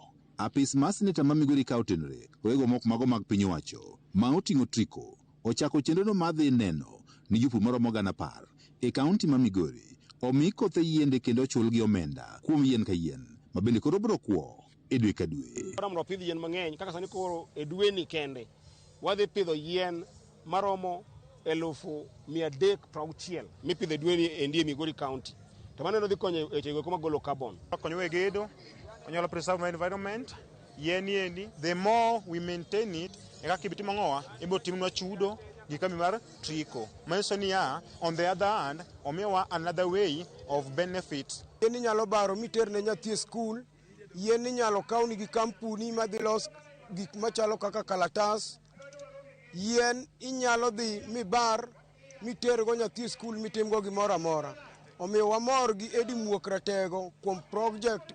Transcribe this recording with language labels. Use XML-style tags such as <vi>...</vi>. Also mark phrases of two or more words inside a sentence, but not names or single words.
<luo>Apis mar Seneta ma Migori ka otenore wego mok mago mag piny owacho ma oting'o triko ochako chenrono mar dhi neno ni jopur maromo 10,000 e kaunti ma Migori omi kothe yiende kendo ochulgi omenda kuom yien ka yien ma bende koro biro kuo e dwe ka dwe. Mondo pidh yien mang'eny kaka sani koro e dwe ni kende wadhi pidho yien maromo 360,000 mipidho e dwe ni e ndie Migori County. To mano dhi konyo e chego kuma golo carbon. Konyo e gedo, konyo</luo> <en>preserve my environment.</en> <luo>Yien yendi,</luo> <en>the more we maintain it,</en> <luo>e kaka ibitimo ng'owa, ibo timnwa chudo gi kambi mar Trico. Manyiso ni</luo> <en>on the other hand, omiyowa another way of benefit.</en> <luo>Yien inyalo baro miter ne nyathi skul, yien inyalo kauni gi kampuni madhi los gik machalo kaka kalatas, yien inyalo dhi mibar miter go nyathi skul mitim go gimoro amora. Omiyo wamor gi Edi Muok Ratego kuom project mochako.</luo>